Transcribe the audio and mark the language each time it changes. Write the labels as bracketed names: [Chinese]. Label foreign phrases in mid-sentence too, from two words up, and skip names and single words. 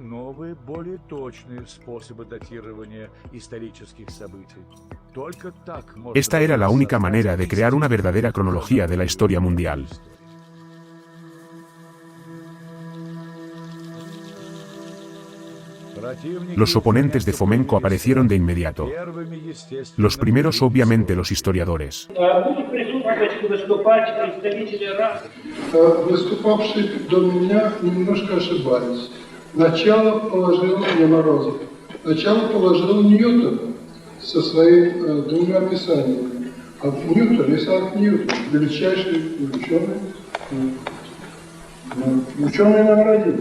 [Spanish] Esta era la única manera de crear una verdadera cronología de la historia mundial. Los oponentes de Fomenko aparecieron de inmediato. Los primeros, obviamente, los historiadores. [Russian] Выступавшие до меня немножко ошибались. Начало положил не Морозов. Начало положил Ньютон со своими двумя писаниями. А Ньютон, Исаак Ньютон, величайший ученый наградил.